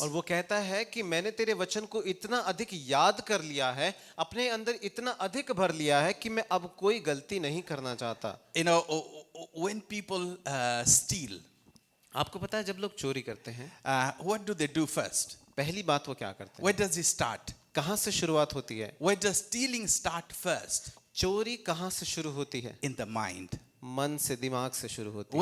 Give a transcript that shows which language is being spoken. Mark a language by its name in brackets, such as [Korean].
[Hindi] और वो कहता है कि मैंने तेरे वचन को इतना अधिक याद कर लिया है, अपने अंदर इतना अधिक भर लिया है कि मैं अब कोई गलती नहीं करना चाहता। [English] You know, when people steal, [Hindi] आपको पता है जब लोग चोरी करते हैं, [English] what do they do first? [Hindi] पहली बात वो क्या करते हैं? [English] Where does it start? [Hindi] कहाँ से शुरुआत होती है? [English] Where does stealing start first? [Hindi] चोरी कहाँ से शुरू होती है? [English] In the mind. [Hindi] मन से, दिमाग से शुरू होती है।